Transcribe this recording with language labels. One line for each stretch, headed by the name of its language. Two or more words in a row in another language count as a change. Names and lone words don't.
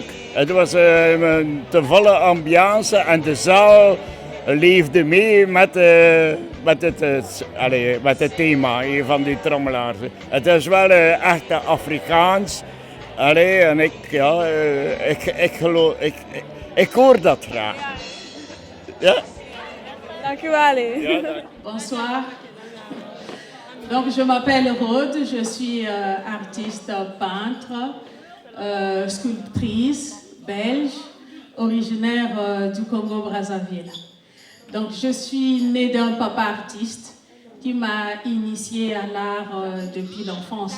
Dutch: Het was een te volle ambiance en de zaal leefde mee met het thema van die trommelaars. Het is wel echt Afrikaans. En ik hoor dat graag. Ja? Dank u wel. Ja,
French: Bonsoir. Donc, je m'appelle Rode, je suis artiste peintre, sculptrice belge, originaire du Congo-Brazzaville. Donc, je suis née d'un papa artiste qui m'a initiée à l'art depuis l'enfance.